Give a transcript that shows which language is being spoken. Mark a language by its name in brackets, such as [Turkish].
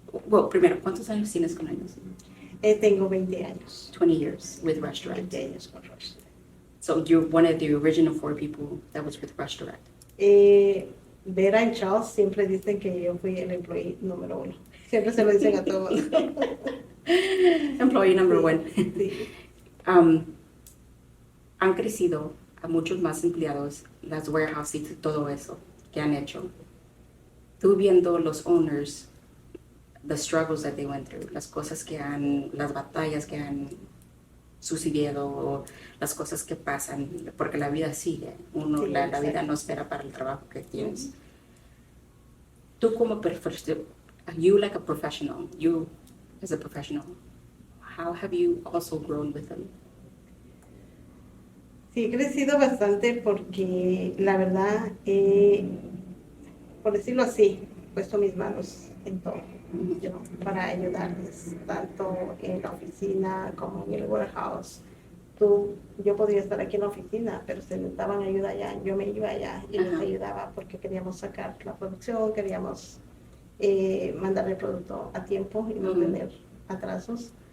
[English] Well, [Spanish] primero, ¿cuántos años tienes con ellos? Tengo 20 años. [English] 20 years with Rush Direct. [Spanish] 20 años con Rush Direct. [English] So you're one of the original 4 people that was with Rush Direct. [Spanish] Vera y Charles siempre dicen que yo fui el employee número 1. Siempre se lo dicen a todos. [English] Employee number 1. [Spanish] Sí. Han crecido a muchos más empleados, las warehouses y todo eso que han hecho. Tú viendo los owners, [English] the struggles that they went through, [Spanish] las batallas que han sucedido, o las cosas que pasan, porque la vida sigue. Sí, la vida no espera para el trabajo que tienes. Tú como [English] you like a professional, you as a professional, how have you also grown with them? [Spanish] Sí, he crecido bastante porque la verdad, por decirlo así, he puesto mis manos en todo, para ayudarles, tanto en la oficina como en el warehouse. Yo podría estar aquí en la oficina, pero si necesitaban ayuda allá, yo me iba allá y les ayudaba porque queríamos sacar la producción, queríamos mandar el producto a tiempo y no tener atrasos.